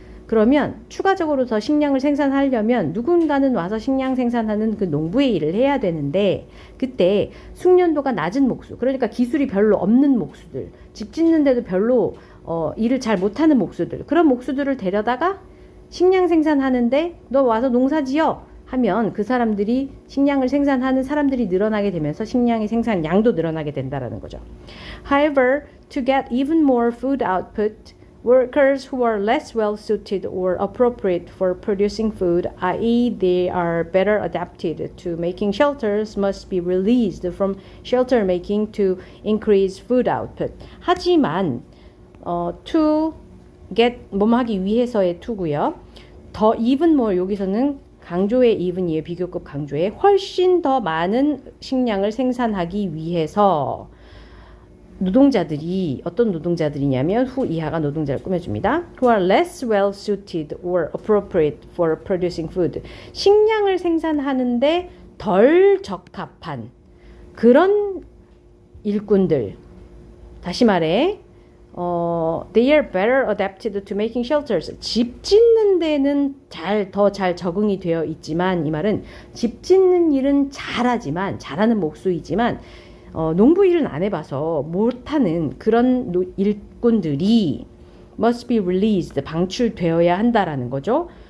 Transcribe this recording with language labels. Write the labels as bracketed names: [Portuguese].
[Korean] 그러면 추가적으로 더 식량을 생산하려면 누군가는 와서 식량 생산하는 그 농부의 일을 해야 되는데 그때 숙련도가 낮은 목수, 그러니까 기술이 별로 없는 목수들, 집 짓는데도 별로 일을 잘 못하는 목수들, 그런 목수들을 데려다가 식량 생산하는데 너 와서 농사 지어 하면 그 사람들이 식량을 생산하는 사람들이 늘어나게 되면서 식량의 생산량도 늘어나게 된다라는 거죠. [English] However, to get even more food output, workers who are less well suited or appropriate for producing food, i.e. they are better adapted to making shelters, must be released from shelter making to increase food output. [Korean] 하지만 [English] to get [Korean] 뭐뭐 하기 위해서의 to고요. 더 [English] even more, [Korean] 여기서는 강조의 even이에요. 비교급 강조의 훨씬 더 많은 식량을 생산하기 위해서 노동자들이, 어떤 노동자들이냐면 후 이하가 노동자를 꾸며줍니다. [English] Who are less well suited or appropriate for producing food. [Korean] 식량을 생산하는데 덜 적합한 그런 일꾼들. 다시 말해 [English] They are better adapted to making shelters. [Korean] 집 짓는 데는 더 잘 적응이 되어 있지만, 이 말은 집 짓는 일은 잘하지만, 잘하는 목수이지만, 농부 일은 안 해봐서 못하는 그런 일꾼들이 [English] must be released, [Korean] 방출되어야 한다라는 거죠.